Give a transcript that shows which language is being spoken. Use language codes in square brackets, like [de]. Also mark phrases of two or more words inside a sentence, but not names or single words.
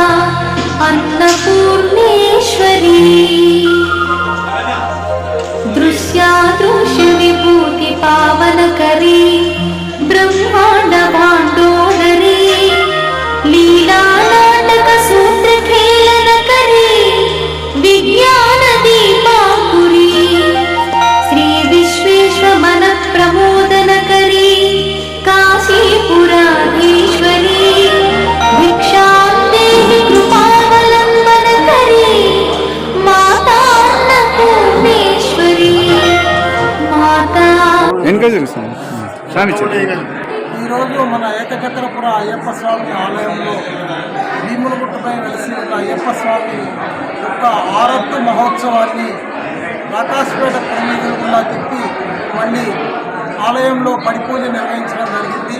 [sa] अन्नपूर्णेश्वरी दृश्यादृश्य विभूति पावनकरी ब्रह्मांड भाण्डोदरी लीला नाटक सूत्र खेलनकरी विज्ञान दीपाकुरी श्री विश्वेश्वर मन प्रमोदनकरी काशीपुराधीश्वरी भिक्षां देहि कृपावलम्बनकरी माता अन्नपूर्णेश्वरी माता [te] ఈరోజు మన ఏకచక్రపుర అయ్యప్ప స్వామి ఆలయంలో భీములగుట్టపై వెలిసి ఉన్న అయ్యప్ప స్వామి యొక్క ఆరత్తు మహోత్సవాన్ని ప్రకాశపేట ప్రమిదల గుండా తిప్పి మళ్ళీ ఆలయంలో పడిపూజ నిర్వహించడం జరిగింది.